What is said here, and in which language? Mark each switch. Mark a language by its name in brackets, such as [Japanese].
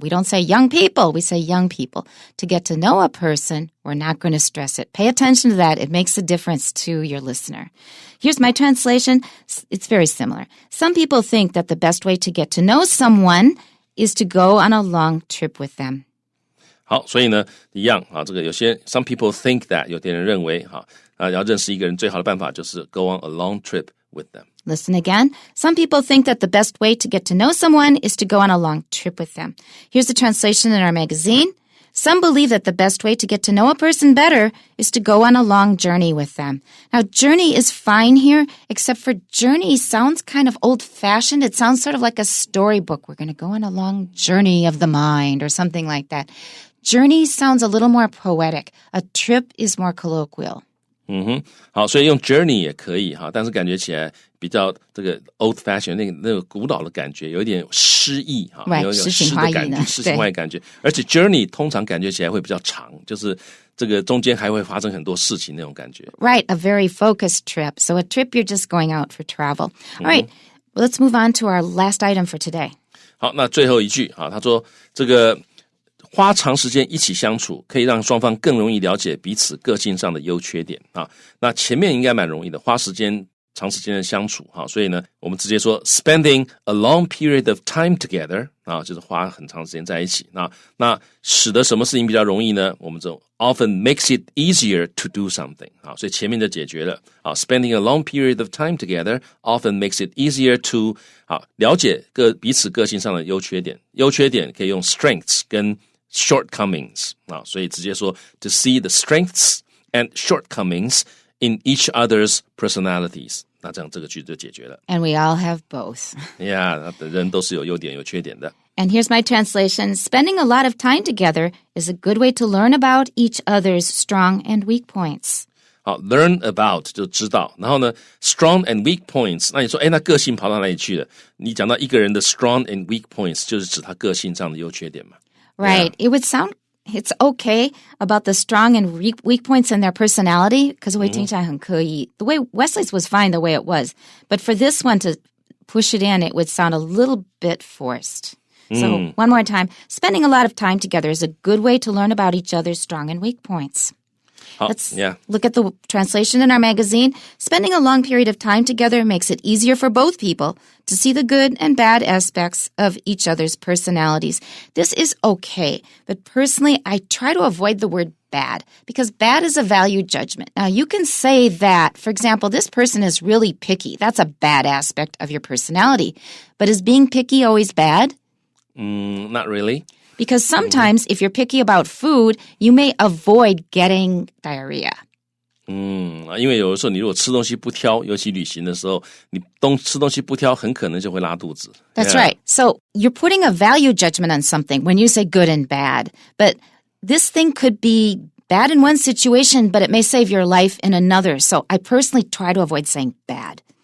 [English] We don't say young people, we say young people. To get to know a person, we're not going to stress it. Pay attention to that. It makes a difference to your listener. Here's my translation. It's very similar. Some people think that the best way to get to know someone is to go on a long trip with them. [Chinese] 好，所以呢，一样啊，这个有些 [English] some people think that [Chinese] 有些人认为要认识一个人最好的办法就是 [English] go on a long trip with them. Listen again. Some people think that the best way to get to know someone is to go on a long trip with them. Here's the translation in our magazine. Some believe that the best way to get to know a person better is to go on a long journey with them. Now, journey is fine here, except for journey sounds kind of old-fashioned. It sounds sort of like a storybook. We're going to go on a long journey of the mind or something like that. Journey sounds a little more poetic. A trip is more colloquial. [Chinese] 好，所以用 journey 也可以但是感觉起来比较这个 [English] old fashion [Chinese] 那个古老的感觉，有一点诗意有点诗的感觉，诗情画意感觉。而且 journey 通常感觉起来会比较长，就是这个中间还会发生很多事情那种感觉。 [English] Right, a very focused trip. So a trip you're just going out for travel. All right, well, let's move on to our last item for today. [Chinese] 好，那最后一句他说这个花长时间一起相处，可以让双方更容易了解彼此个性上的优缺点那前面应该蛮容易的，花长时间的相处所以呢，我们直接说 [English] spending a long period of time together [Chinese] 就是花很长时间在一起。那使得什么事情比较容易呢？我们就 [English] often makes it easier to do something [Chinese] 所以前面就解决了 [English] spending a long period of time together often makes it easier to [Chinese] 了解彼此个性上的优缺点。优缺点可以用 strengths 跟shortcomings 所以直接说 [English] to see the strengths and shortcomings in each other's personalities [Chinese] 那这样这个句子就解决了。 [English] And we all have both. Yeah, [Chinese] 人都是有优点有缺点的。 [English] And here's my translation. Spending a lot of time together is a good way to learn about each other's strong and weak points. [Chinese] 好 [English] learn about [Chinese] 就知道，然后呢 [English] strong and weak points [Chinese] 那你说那个性跑到哪里去了？你讲到一个人的 [English] strong and weak points [Chinese] 就是指他个性上的优缺点嘛。 [English] Right. Yeah. It would sound it's okay about the strong and weak points in their personality because the way Wesley's was fine the way it was. But for this one to push it in, it would sound a little bit forced. So one more time. Spending a lot of time together is a good way to learn about each other's strong and weak points. Let's look at the translation in our magazine. Spending a long period of time together makes it easier for both people to see the good and bad aspects of each other's personalities. This is okay, but personally, I try to avoid the word bad because bad is a value judgment. Now, you can say that, for example, this person is really picky. That's a bad aspect of your personality. But is being picky always bad? Not really. Because sometimes if you're picky about food, you may avoid getting diarrhea. [Chinese] 因为有的时候你如果吃东西不挑，尤其旅行的时候，你吃东西不挑，很可能就会拉肚子。 [English] That's right. So you're putting a value judgment on something when you say good and bad. But this thing could be bad in one situation, but it may save your life in another. So I personally try to avoid saying bad.